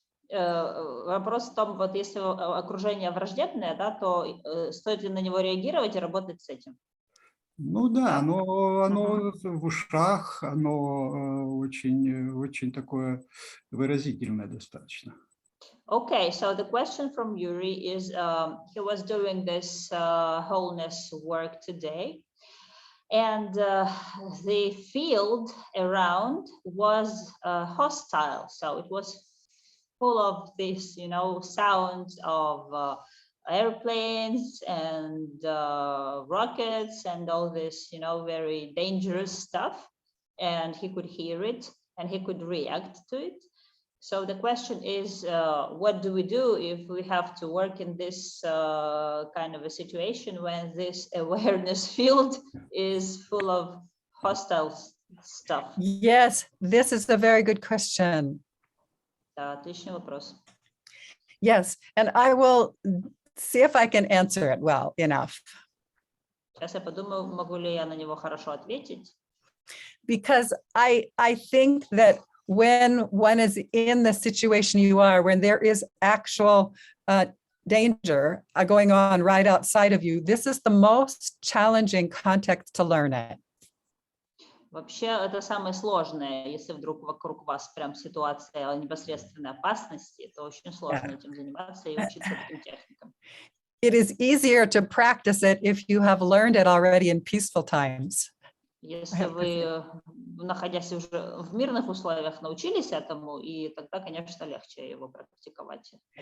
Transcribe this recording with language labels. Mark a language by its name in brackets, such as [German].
[Russian] Вопрос в том, вот если окружение враждебное, да, то стоит ли на него реагировать и работать с этим? Ну да, оно в ушах, оно очень такое выразительное достаточно. [English] Okay, so the question from Yuri is, he was doing this wholeness work today, and the field around was hostile. So it was full of this, sounds of airplanes and rockets and all this, very dangerous stuff. And he could hear it and he could react to it. So the question is, what do we do if we have to work in this kind of a situation when this awareness field is full of hostile stuff? Yes, this is a very good question. [Russian] Отличный вопрос. [English] Yes, and I will see if I can answer it well enough. [Russian] Сейчас я подумаю, могу ли я на него хорошо ответить. [English] Because I think that when one is in the situation you are, when there is actual danger going on right outside of you, this is the most challenging context to learn it. [Russian] Вообще это самое сложное, если вдруг вокруг вас прям ситуация непосредственной опасности, то очень сложно этим заниматься и учиться таким техникам. [English] It is easier to practice it if you have learned it already in peaceful times. [Russian] Если вы, находясь уже в мирных условиях, научились этому, и тогда, конечно, легче его практиковать.